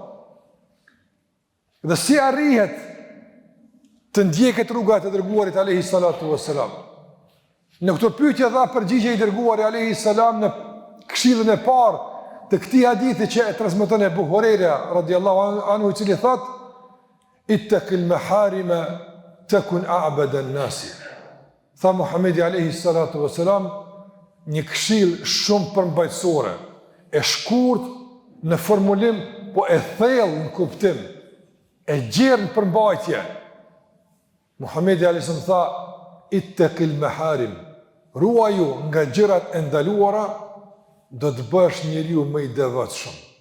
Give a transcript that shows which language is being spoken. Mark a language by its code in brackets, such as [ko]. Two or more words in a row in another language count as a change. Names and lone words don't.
[sq] Dhe si arrihet të ndjeket rrugat e dërguarit [ar] عليه الصلاة والسلام. [sq] Në këtë pyetje dha përgjigje i dërguari [ar] عليه السلام [sq] në këshillën e parë të këtij hadithi që e transmeton Abu Huraira [ar] رضي الله عنه, [sq] i cili thotë: [ar] اتق المحارم تكن أعبد الناس. [sq] Tha Muhamedi [ar] عليه الصلاة والسلام, [sq] një këshill shumë përmbajtësore, e shkurt në formulim, po e thellë në kuptim, e gjerë në përmbajtje. Muhamedi [ar] عليه السلام [sq] tha: [ar] اتق المحارم, [sq] ruaju nga gjërat e ndaluara, do të bësh njeriu më i devotshëm.